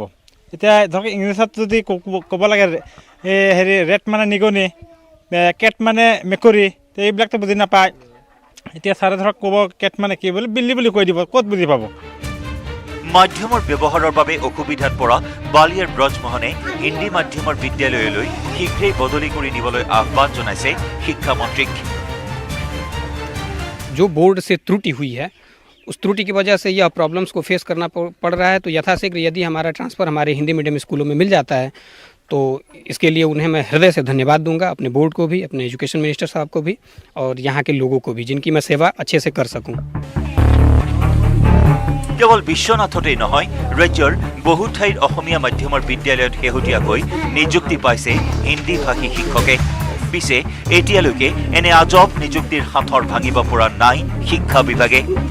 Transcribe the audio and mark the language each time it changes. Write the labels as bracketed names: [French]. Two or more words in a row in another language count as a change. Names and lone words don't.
[Assamese] এতিয়া ধৰক ইংলিছত যদি ক'ব লাগে হেৰি ৰেট মানে নিগনি, কেট মানে মেকুৰী, এইবিলাকতো বুজি নাপায়। এতিয়া ছাৰে ধৰক ক'ব কেট মানে কি বুলি, বিল্লি বুলি কৈ দিব, ক'ত বুজি পাব? মাধ্যমৰ ব্যৱহাৰৰ বাবে অসুবিধাত পৰা বালিয়াৰ ব্ৰজমোহনে হিন্দী মাধ্যমৰ বিদ্যালয়লৈ শীঘ্ৰেই বদলি কৰি নিবলৈ আহ্বান জনাইছে শিক্ষামন্ত্ৰীক। [Hindi] जो बोर्ड से त्रुटि हुई है, उस त्रुटि की वजह से यह प्रॉब्लम्स को फेस करना पड़ रहा है, तो यथाशीघ्र यदि हमारा ट्रांसफ़र हमारे हिंदी [English] medium schools [Hindi] में मिल जाता है तो इसके लिए उन्हें मैं हृदय से धन्यवाद दूंगा, अपने बोर्ड को भी, अपने [English] education minister [Hindi] साहब को भी और यहाँ के लोगों को भी, जिनकी मैं सेवा अच्छे से कर सकूँ। [Assamese] কেৱল বিশ্বনাথতেই নহয়, ৰাজ্যৰ বহু ঠাইত অসমীয়া মাধ্যমৰ বিদ্যালয়ত শেহতীয়াকৈ নিযুক্তি পাইছে হিন্দী ভাষী শিক্ষকে। পিছে এতিয়ালৈকে এনে আজব নিযুক্তিৰ হাতৰ ভাঙিব পৰা নাই শিক্ষা বিভাগে।